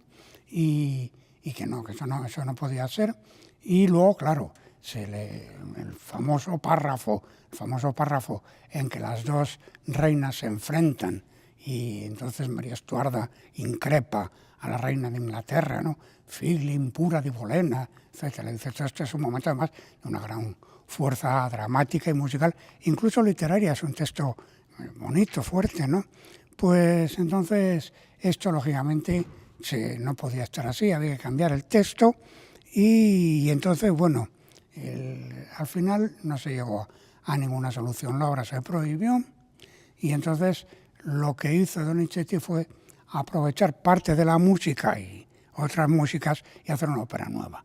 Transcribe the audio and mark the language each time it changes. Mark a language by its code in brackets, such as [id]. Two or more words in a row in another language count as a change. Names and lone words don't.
[es] Y que eso no podía ser. Y luego, claro, el famoso párrafo en que las dos reinas se enfrentan y entonces María Estuarda increpa a la reina de Inglaterra, ¿no? [it] Figli impura di Bolena, etc. [es] Este es un momento además de una gran fuerza dramática y musical, incluso literaria, es un texto bonito, fuerte, ¿no? Pues entonces esto lógicamente no podía estar así, había que cambiar el texto y entonces, bueno, al final no se llegó a ninguna solución, la obra se prohibió y entonces lo que hizo Donizetti fue aprovechar parte de la música y otras músicas y hacer una ópera nueva.